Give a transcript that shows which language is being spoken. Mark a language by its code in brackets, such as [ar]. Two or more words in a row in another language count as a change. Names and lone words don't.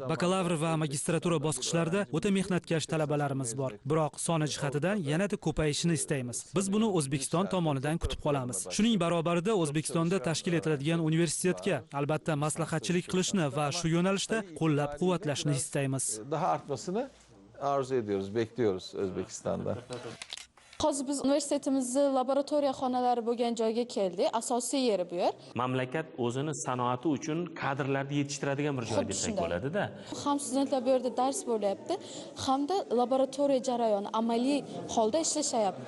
[uz] Bakalavr va magistratura bosqichlarida o'ta mehnatkash talabalarimiz bor. Biroq soni jihatidan yanada ko'payishini istaymiz. Biz buni O'zbekiston tomonidan kutib qolamiz. Shuning barobarida O'zbekistonda tashkil etiladigan universitetga albatta maslahatchilik qilishni va shu yo'nalishda qo'llab-quvvatlashni istaymiz. [tr] Daha artmasını arzu ediyoruz, bekliyoruz Özbekistan'da. [uz] Hozir biz universitetimizni laboratoriya xonalari bo'lgan joyga keldik. Asosiy yeri bu yer. Mamlakat o'zini sanoati uchun kadrlarni yetishtiradigan bir joy desak bo'ladi-da. Ham studentlar bu yerda dars bo'lyapti, hamda laboratoriya jarayoni amaliy holda ishlashyapti.